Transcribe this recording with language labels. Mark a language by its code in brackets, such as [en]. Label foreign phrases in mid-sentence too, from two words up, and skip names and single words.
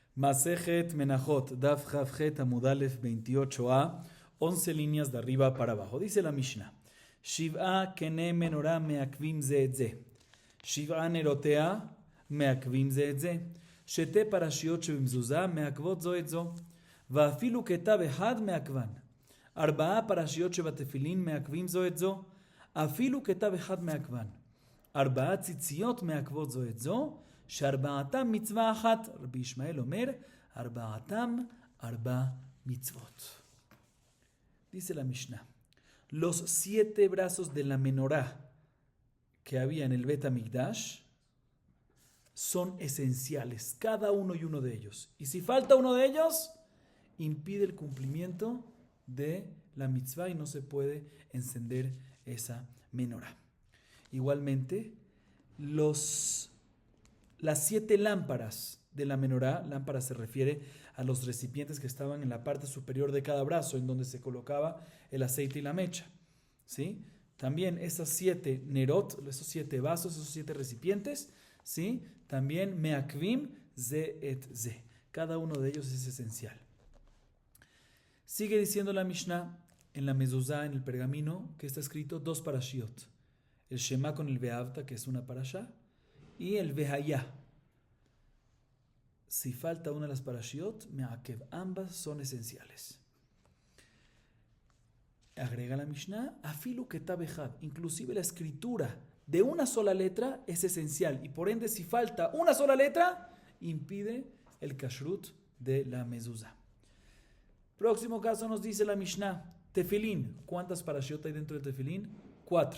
[es] Masejet Menachot, Daf Chavjet Amudalef 28a, 11 líneas de arriba para abajo. Dice la Mishnah: [he] שבעה קני מנורה מעכבים זה את זה. שבעה נרותיה מעכבים זה את זה. שתי פרשיות שבמזוזה מעכבות זו את זו. ואפילו כתב אחד מעכבן ארבע פרשיות שבתפילין מעכבים זו את זו. אפילו כתב אחד מעכבן. ארבע ציציות מעכבות זו את זו. שארבעתם מצווה אחת. רבי ישמעאל אומר, ארבעתם ארבע מצוות. [es] Dice la Mishnah, los 7 brazos de la menorá que había en el Bet HaMikdash son esenciales, cada uno y uno de ellos. Y si falta uno de ellos, impide el cumplimiento de la mitzvah y no se puede encender esa menorá. Igualmente, las 7 lámparas de la menorá, lámpara se refiere a los recipientes que estaban en la parte superior de cada brazo, en donde se colocaba el aceite y la mecha, ¿sí? También esas 7 nerot, esos 7 vasos, esos 7 recipientes, ¿sí? También [he] מעכבים זה את זה. [es] Cada uno de ellos es esencial. Sigue diciendo la Mishnah en la mezuzá, en el pergamino, que está escrito 2 parashiot. El Shema con el Ve'avta, que es una parashá, y el Vehayá. Si falta una de las parashiot, me'akev, ambas son esenciales. Agrega la Mishnah, [he] אפילו כתב אחד, [es] inclusive la escritura de una sola letra es esencial, y por ende si falta una sola letra, impide el kashrut de la mezuzá. Próximo caso nos dice la Mishnah, tefilín. ¿Cuántas parashiot hay dentro del tefilín? 4.